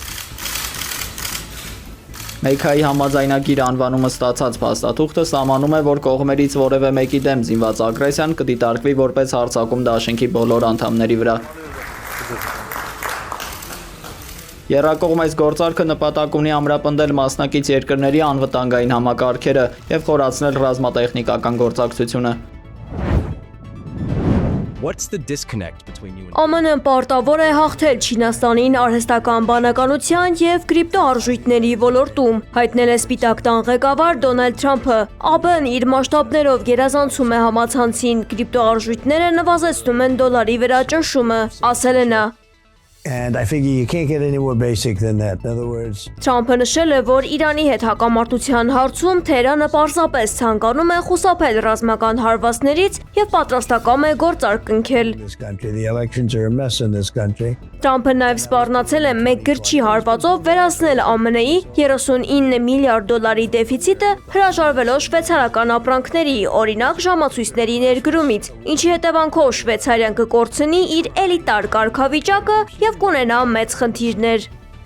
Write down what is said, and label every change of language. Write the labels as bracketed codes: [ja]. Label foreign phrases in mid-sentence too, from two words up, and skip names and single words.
[hy] Մեքքայի համաձայնագիր անվանումը ստացած փաստաթուղթը սահմանում է, որ կողմերից որևէ մեկի դեմ զինված ագրեսիան կդիտարկվի որպես հարձակում դաշինքի բոլոր անդամների վրա։ Եռակողմ այս գործարքը նպատակ ունի ամրապնդել մասնակից երկրների անվտանգային համակարգերը եւ խորացնել ռազմատեխնիկական գործակցությունը։ [en] What's the disconnect between you and [hy] ԱՄՆ-ն պարտավոր է հաղթել Չինաստանին արհեստական բանականության եւ կրիպտոարժույթների ոլորտում, հայտնել է Սպիտակ տան ղեկավար Դոնալդ Թրամփը։ ԱՄՆ-ն իր մասշտաբներով գերազանցում է համացանցին, կրիպտոարժույթները նվազեցնում են դոլարի վրա ճնշումը, ասել է նա։ [en] And I figure you can't get any more basic than that. In other words, [hy] Թրամփը նշել է, որ Իրանի հետ հակամարտության հարցում Թեհրանը պարզապես ցանկանում է խուսափել ռազմական հարվածներից եւ պատրաստակամ է գործարք կնքել։ [en] this country, the elections are a mess in this country. [hy] Թրամփը նաև սպառնացել է մեկ գրչի հարվածով վերացնել ԱՄՆ-ի 39 միլիարդ դոլարի դեֆիցիտը, հրաժարվելով շվեյցարական ապրանքների, օրինակ ժամացույցների ներդրումից, ինչի հետևանքով Շվեյցարիան կկորցնի իր էլիտար կարգավիճակը եւ կունենա մեծ խնդիրներ։